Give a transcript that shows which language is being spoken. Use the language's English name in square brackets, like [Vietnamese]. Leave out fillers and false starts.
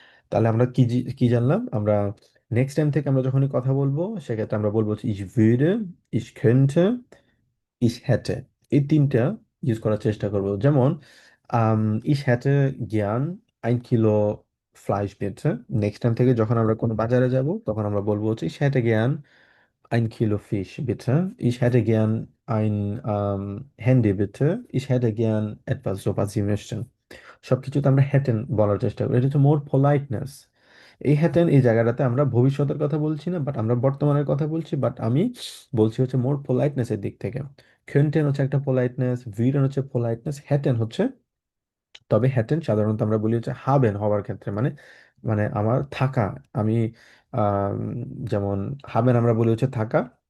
[Bangla] তাহলে আমরা কি জানলাম, আমরা নেক্সট টাইম থেকে আমরা যখনই কথা বলবো, সেক্ষেত্রে আমরা বলবো হচ্ছে, [German] ich würde, ich könnte, ich hätte। [Bangla] এই তিনটা ইউজ করার চেষ্টা করব। যেমন [German] ich hätte gern ein Kilo Fleisch bitte. [Bangla] Next time থেকে যখন আমরা কোনো বাজারে যাব তখন আমরা বলবো হচ্ছে [German] ich hätte gern ein Kilo Fisch bitte. Ich hätte gern ein Handy bitte. Ich hätte gern etwas, so was Sie möchten. [Bangla] সবকিছুতে আমরা হ্যাটেন বলার চেষ্টা করি, এটা হচ্ছে মোর পোলাইটনেস। এই হ্যাটেন এই জায়গাটাতে আমরা ভবিষ্যতের কথা বলছি না, বাট আমরা বর্তমানের কথা বলছি, বাট আমি বলছি হচ্ছে মোর পোলাইটনেসের দিক থেকে। খেনটেন হচ্ছে একটা পোলাইটনেস, ভিরেন হচ্ছে পোলাইটনেস, হ্যাটেন হচ্ছে, তবে হ্যাটেন সাধারণত আমরা বলি হচ্ছে হাবেন হওয়ার ক্ষেত্রে, মানে মানে আমার থাকা, আমি আম, যেমন হাবেন আমরা বলি হচ্ছে থাকা।